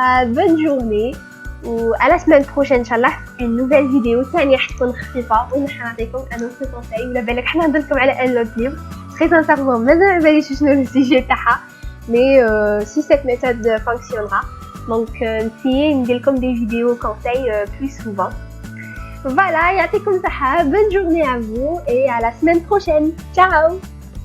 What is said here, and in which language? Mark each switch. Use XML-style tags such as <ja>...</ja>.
<fr>Bonne journée. À la semaine prochaine, Inch'Allah, une nouvelle vidéo.</fr> <ar>ثانية حتكون خفيفة ونعطيكم</ar> <fr>un autre conseil.</fr> <ar>ولا بالك حنا نهضرلكم على un autre livre.</ar> <fr>Très sincèrement,</fr> <ar>مازال ما باليش شنو السيجي تاعها.</ar> <fr>Mais si cette méthode fonctionnera, donc essayez de faire des vidéos conseils plus souvent. Voilà,</fr> <ar>يعطيكم صحة,</ar> <fr>bonne journée à vous et à la semaine prochaine. Ciao.</fr>